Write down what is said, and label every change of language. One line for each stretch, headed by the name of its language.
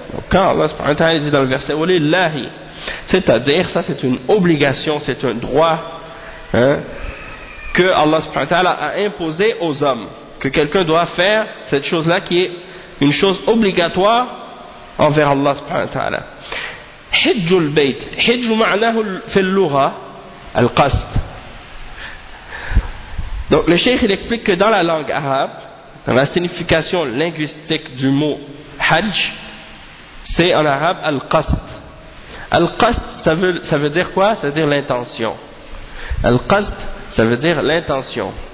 French: Quand Allah subhanahu wa ta'ala dit dans le verset وللله, c'est-à-dire ça c'est une obligation, c'est un droit que Allah subhanahu wa ta'ala a imposé aux hommes, que quelqu'un doit faire cette chose-là qui est une chose obligatoire envers Allah subhanahu wa ta'ala.
Arabic: حج البيت, حج معناه في اللغة القصد.
French: Donc le cheikh il explique que dans la langue arabe, dans la signification linguistique du mot hajj, c'est en arabe al-qasd. Al-qasd ça veut dire quoi? Ça veut dire l'intention. Al-qasd ça veut dire l'intention.